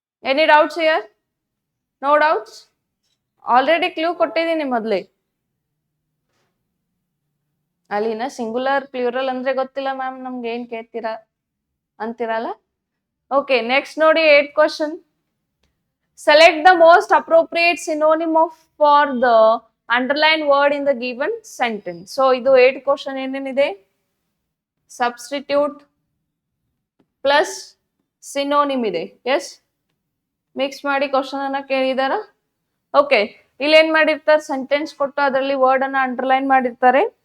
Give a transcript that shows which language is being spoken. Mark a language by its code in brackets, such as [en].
[en] Any doubts here? No doubts? Already clue [kn] ಕೊಟ್ಟಿದ್ದೀನಿ ಮೊದ್ಲೇ. ಅಲ್ಲಿನ ಸಿಂಗುಲರ್ ಪ್ಲೂರಲ್ ಅಂದ್ರೆ ಗೊತ್ತಿಲ್ಲ ಮ್ಯಾಮ್ ನಮ್ಗೆ, ಏನ್ ಕೇಳ್ತೀರಾ ಅಂತೀರಲ್ಲ. [en] okay, next [kn] ನೋಡಿ [en] 8th question. Select the most appropriate synonym for the underline word in the given sentence. So ಇದು 8 question ಏನೇನಿದೆ, substitute plus synonym ಇದೆ. [kn] ಎಸ್, ಮಿಕ್ಸ್ ಮಾಡಿ ಕ್ವಶನ್ ಅನ್ನ ಕೇಳಿದಾರ. ಓಕೆ, ಇಲ್ಲಿ ಏನ್ ಮಾಡಿರ್ತಾರೆ, ಸೆಂಟೆನ್ಸ್ ಕೊಟ್ಟು ಅದರಲ್ಲಿ ವರ್ಡ್ ಅನ್ನ ಅಂಡರ್ಲೈನ್ ಮಾಡಿರ್ತಾರೆ.